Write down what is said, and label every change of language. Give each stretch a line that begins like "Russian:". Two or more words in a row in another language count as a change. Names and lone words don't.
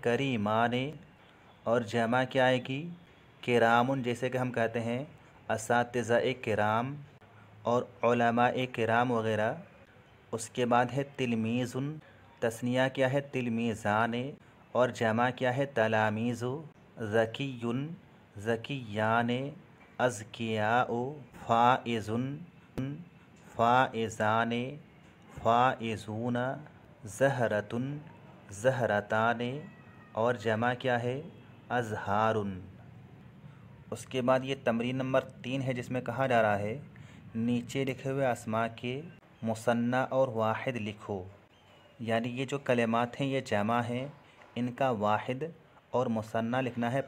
Hindi: करीमाने। और जमा क्या आएगी? किरामुन, जैसे कि हम कहते हैं असातिज़ा-ए किराम और उलमा-ए किराम वगैरह। उसके बाद है तिलमीज़ुन, तस्निया क्या है? तिलमीज़ाने। और जमा क्या है? तलामीज़ु।
Arabic: زكيٌّ، زكيّانِ. أزكياءُ، فائزٌ، فائزانِ، فائزونَ. زهرةٌ، زهرتانِ.
Hindi: और जमा क्या है? अज़हारुन। उसके बाद ये तमरीन नंबर 3 है, जिसमें कहा जा रहा है नीचे लिखे हुए अस्मा के मुसन्ना और वाहिद लिखो। यानी ये जो कलिमात हैं ये जमा हैं, इनका वाहिद और मुसन्ना लिखना है।